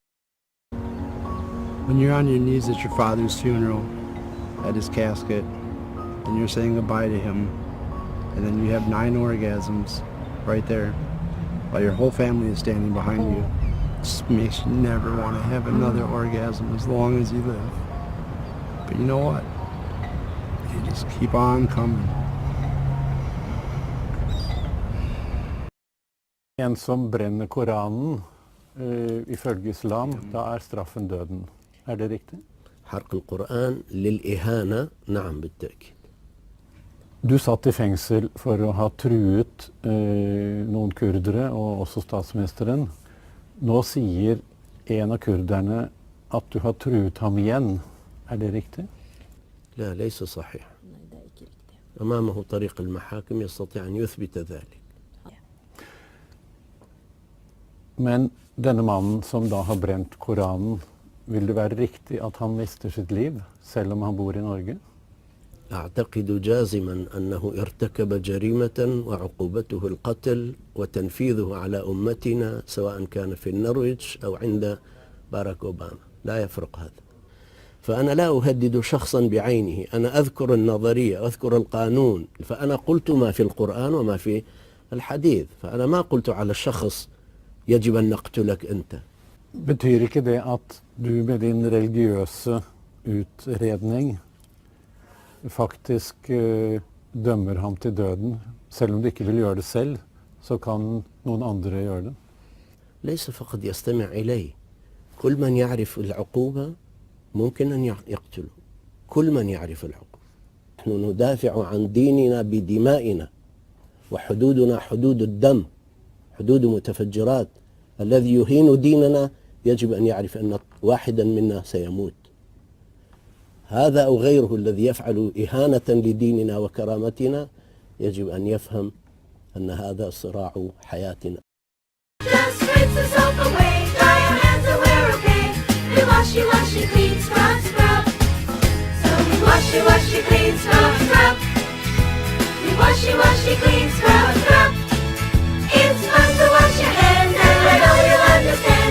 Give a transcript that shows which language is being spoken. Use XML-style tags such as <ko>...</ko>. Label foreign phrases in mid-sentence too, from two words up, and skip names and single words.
<en>When you're on your knees at your father's funeral, at his casket, and you're saying goodbye to him, and then you have 9 orgasms right there, while your whole family is standing behind you, it just makes you never want to have another orgasm as long as you live. But you know what? You just keep on coming.</en> <no>En som brenner Koranen, ifølge islam, da straffen døden. Det riktig?</no> <ar>حرق القرآن للإهانة نعم بالتأكيد.</ar> <no>Du satt i fengsel for å ha truet noen kurdere og også statsministeren. Nå sier en av kurderne at du har truet ham igjen. Det riktig?</no> <ar>لا ليس صحيح. أمامه طريق المحاكم يستطيع أن يثبت ذلك.</ar> <no>Men denne mannen som da har brent Koranen, vil det være riktig at han mister sitt liv, selv om han bor i Norge?</no> <ar>أعتقد جازما أنه ارتكب جريمة وعقوبته القتل وتنفيذه على أمتنا سواء كان في النرويج أو عند باراك أوباما. لا يفرق هذا. فأنا لا أهدد شخصا بعينه، أنا أذكر النظرية، أذكر القانون، فأنا قلت ما في القرآن وما في الحديث، فأنا ما قلت على الشخص يجب أن نقتلك أنت.</ar> <no>Betyr ikke det at du med din religiøse utredning faktisk dømmer ham til døden, selv om du ikke vil gjøre det selv, så kan noen andre gjøre det?</no> <ar>ليس فقط يستمع إلي، كل من يعرف العقوبة ممكن أن يقتله، كل من يعرف العقوبة. نحن ندافع عن ديننا بدمائنا، وحدودنا حدود الدم، حدود متفجرات. الذي يهين ديننا يجب أن يعرف أن واحدا منا سيموت. هذا أو غيره الذي يفعل إهانة لديننا وكرامتنا يجب أن يفهم أن هذا صراع حياتنا.</ar> <en>It's fun to wash your hands, and I know you'll understand.</en>